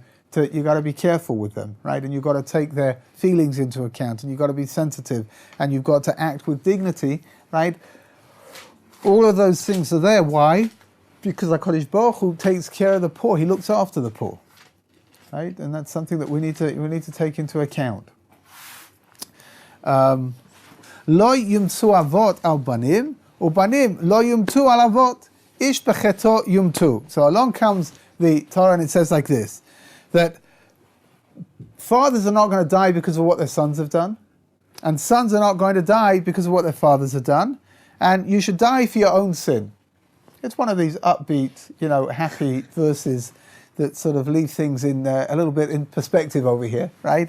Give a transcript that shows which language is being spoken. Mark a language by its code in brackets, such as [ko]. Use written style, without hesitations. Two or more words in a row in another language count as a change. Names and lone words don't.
[en] You got to be careful with them, right? And you've got to take their feelings into account, and you've got to be sensitive, and you've got to act with dignity, right? All of those things are there. Why? Because [he] הקדוש ברוך הוא [en] takes care of the poor. He looks after the poor, right? And that's something that we need to take into account. [he] לא יומתו אבות על בנים, ובנים לא יומתו על אבות, איש בחטאו יומתו. [en] So along comes the Torah, and it says like this, that fathers are not going to die because of what their sons have done, and sons are not going to die because of what their fathers have done, and you should die for your own sin. It's one of these upbeat, happy verses that sort of leave things in a little bit in perspective over here, right?